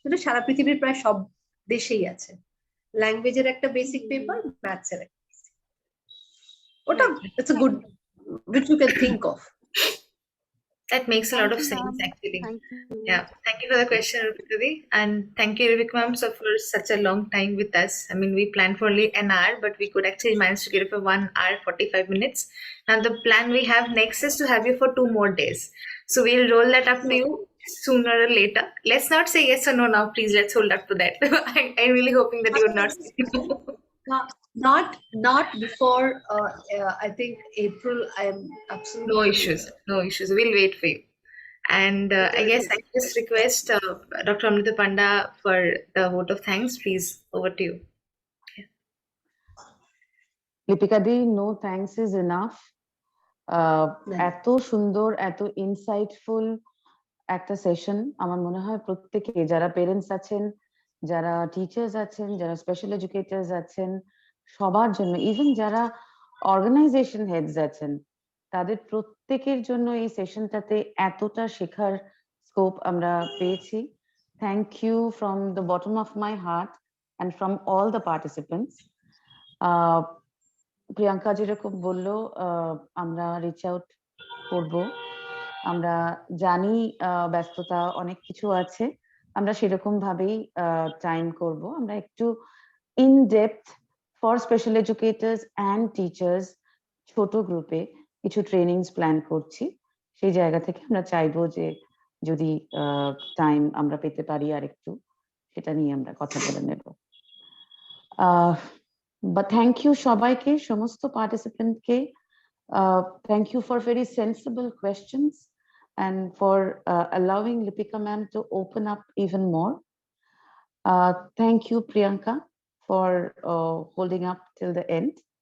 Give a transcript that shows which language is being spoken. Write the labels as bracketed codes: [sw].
[bn] যেটা সারা পৃথিবীর প্রায় সব দেশেই আছে, ল্যাঙ্গুয়েজের একটা বেসিক পেপার, ম্যাথস এর একটা। ওটা [en] it's a good, which you can think of. That makes a lot of sense, actually. Yeah, thank you for the question, Rupika, and thank you, Rupika ma'am, for such a long time with us. I mean, we planned for only an hour, but we could actually manage to get it for 1 hour 45 minutes. Now the plan we have next is to have you for 2 more days. So we'll roll that up to you sooner or later. Let's not say yes or no now, please. Let's hold up to that. I'm really hoping that you will not say no. Not before I think April. I'm absolutely no issues. We'll wait for you. And I guess I just request Dr. Amrita Panda for the vote of thanks. Please, over to you. Lipica di, no thanks is enough. [bn] এত সুন্দর, এত insightful একটা session, আমার মনে হয় প্রত্যেকে, যারা parents আছেন, যারা টিচার্স আছেন, যারা স্পেশাল এডুকেটার্স আছেন, সবার জন্য, ইভেন যারা অর্গানাইজেশন হেডস আছেন, তাদের প্রত্যেকের জন্য এই সেশনটাতে এতটা শেখার স্কোপ আমরা পেয়েছি। [en] Thank you from the bottom of my heart and from all the participants. [bn] Priyanka যেরকম বললো, আমরা রিচ আউট করব, আমরা জানি ব্যস্ততা অনেক কিছু আছে, আমরা সেরকম ভাবেই টাইম করব, আমরা একটু [en] in depth for special educators and teachers [bn] ছোট গ্রুপে কিছু ট্রেনিংস প্ল্যান করছি। সেই জায়গা থেকে আমরা চাইবো যে যদি টাইম আমরা পেতে পারি আর একটু, সেটা নিয়ে আমরা কথা বলে নেব। [en] But thank you [bn] সবাইকে, সমস্ত পার্টিসিপেন্টকে। [en] Thank you for very sensible questions and for allowing Lipica ma'am to open up even more. Thank you, Priyanka, for holding up till the end.